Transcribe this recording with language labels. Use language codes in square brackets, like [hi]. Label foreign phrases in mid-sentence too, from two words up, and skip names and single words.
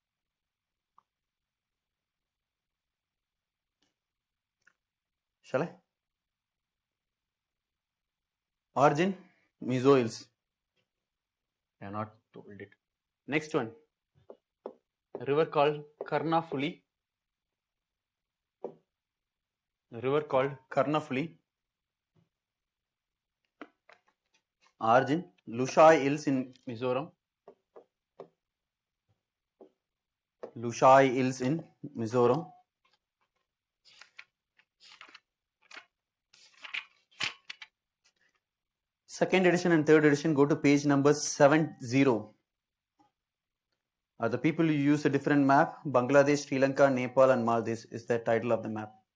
[en] Shall I? Origin, Mizo Hills. I have not told it. Next one, a river called Karnafuli. A river called Karnafuli. Origin, Lushai Hills in Mizoram. Lushai Hills in Mizoram. Second edition and third edition, go to page number 70. Are the people who use a different map? Bangladesh, Sri Lanka, Nepal and Maldives is the title of the map.